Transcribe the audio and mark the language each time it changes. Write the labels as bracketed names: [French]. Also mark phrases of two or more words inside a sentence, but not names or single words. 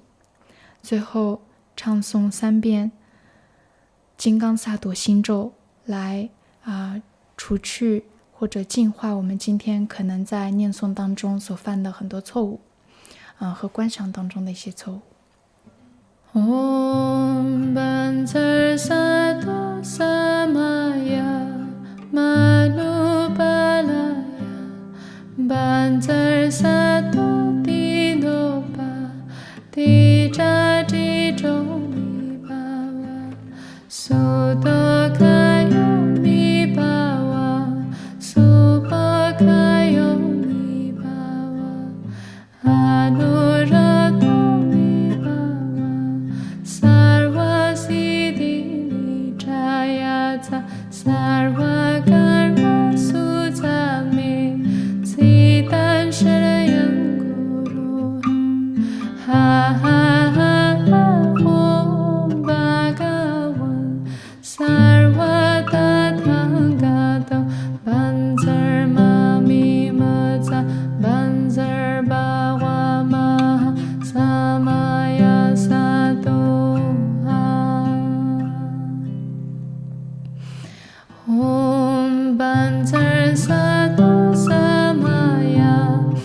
[Chinese] 最后唱诵3遍金刚萨埵心咒来除去或者净化我们今天可能在念诵当中所犯的很多错误和观想当中的一些错误。 [Sanskrit] Om Banzar Sato Samaya Manupalaya Banzar Sato Dinopa Dijati Jomi Baba Sudokayo Mi Baba Subakayo Mi Baba Anurato Mi Baba Sarva Siddhi Mi Jayata Sarva Karma Sutame Siddhan Sharayan Guru Ha ha ha ha Om Bhagavan Sarva Tathagatam Banzar Mami Maza Banzar Bhava Maha Samaya Sato Om Banzar Sato Samaya